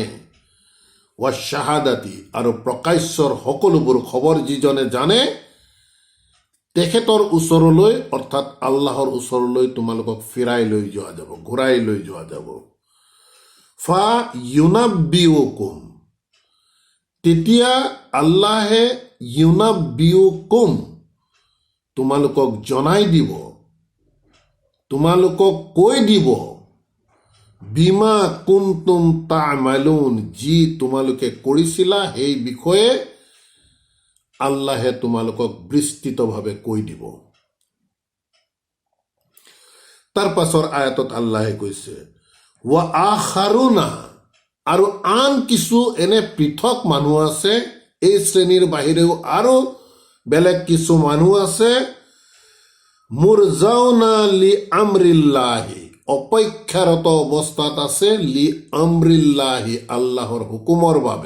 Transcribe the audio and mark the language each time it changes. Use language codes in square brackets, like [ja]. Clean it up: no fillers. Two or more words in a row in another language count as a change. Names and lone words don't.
[ar] والشهادة, [as] আৰু প্ৰকাশ্যৰ সকলোবোৰ খবৰ যিজনে জানে, তেখেতৰ ওচৰলৈ, অৰ্থাৎ আল্লাহৰ ওচৰলৈ তোমালোকক ফিৰাই লৈ যোৱা যাব, ঘূৰাই লৈ যোৱা যাব। [ar] فينبئكم, [as] তেতিয়া আল্লাহে ইউনাব্বিউকুম, তোমালোকক জনাই দিব, তোমালোকক কৈ দিব, [ar] بما كنتم تعملون, [as] যি তোমালোকে কৰিছিলা সেই বিষয়ে আল্লাহে তোমালোকক বিস্তৃতভাৱে কৈ দিব। তাৰ পাছৰ আয়াতত আল্লাহে কৈছে [ar] وآخرون, [as] আৰু আন কিছু এনে পৃথক মানুহ আছে, এই শ্ৰেণীৰ বাহিৰেও আৰু বেলেগ কিছু মানুহ আছে, [ar] مرجون لأمر الله, [as] অপেক্ষাৰত অৱস্থাত আছে, [ar] لأمر الله, [as] আল্লাহৰ হুকুমৰ বাবে।